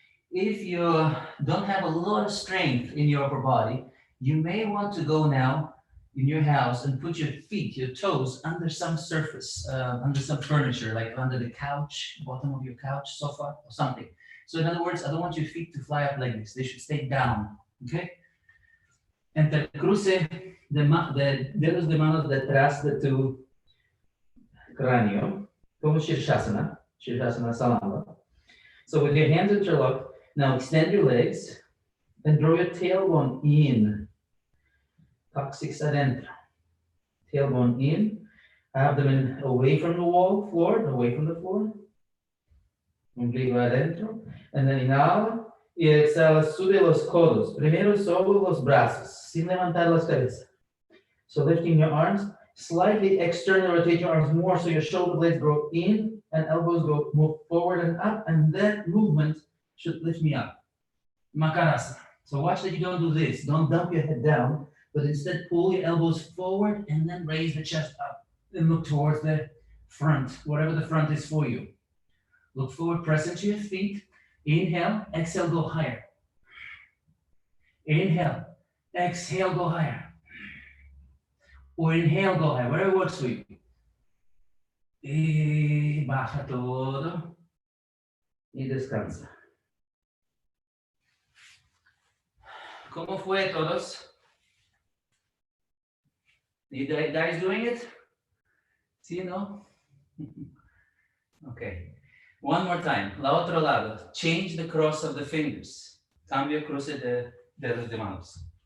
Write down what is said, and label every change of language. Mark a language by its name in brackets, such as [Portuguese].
[English] If you don't have a lot of strength in your upper body, you may want to go now in your house and put your feet, your toes, under some surface, under some furniture, like under the couch, bottom of your couch, sofa, or something. So in other words, I don't want your feet to fly up like this. They should stay down, okay? [Spanish] Intercruce de dedos de manos detrás de tu cráneo, como Shirshasana, Shirshasana Salamba. [English] So with your hands interlocked, now extend your legs and draw your tailbone in. [Spanish] Coccyx adentro. [English] Tailbone in, abdomen away from the floor, away from the floor. [Spanish] Ombligo adentro. And then inhala y exhala, sube los codos. Primero sobre los brazos, sin levantar las cabezas. [English] So lifting your arms, slightly external, rotate your arms more so your shoulder blades go in and elbows move forward and up, and that movement should lift me up. Makarasana. So watch that you don't do this. Don't dump your head down, but instead pull your elbows forward and then raise the chest up and look towards the front, whatever the front is for you. Look forward, press into your feet. Inhale, exhale, go higher. Inhale, exhale, go higher. Or inhale, go higher, whatever works for you. [Spanish] Y baja todo. Y descansa. ¿Cómo fue todos? [English] You guys doing it? See, no? Okay. One more time. [Spanish] La otro lado. [English] Change the cross of the fingers. [Spanish] Cambio cruce de dedos de manos.